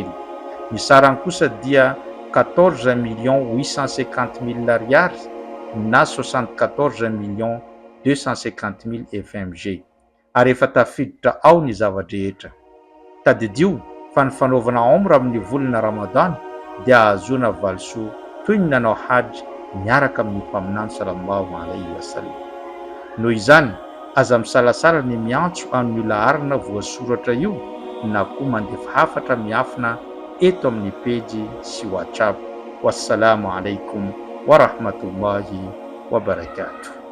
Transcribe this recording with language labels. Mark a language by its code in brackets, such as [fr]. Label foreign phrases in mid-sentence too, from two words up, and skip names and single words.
[mg] Ny sarany kosa dia 14,850,000 ariary na 74,250,000 FMG. Ary efa tafiditra ao ny zavadrehetra. Tadidio fa ny fanaovana omra amin'ny volana ramadan dia ahazoana valisoa toy ny nanao hajj miaraka amin'ny mpaminany [ar] صلى الله عليه وسلم. [mg] Noho izany, aza misalasala ny miantso amin'ny laharana voasoratra io na koa mandefa hafatra miafina eto amin'ny pejy sy WhatsApp. [ar] والسلام عليكم ورحمة الله وبركاته.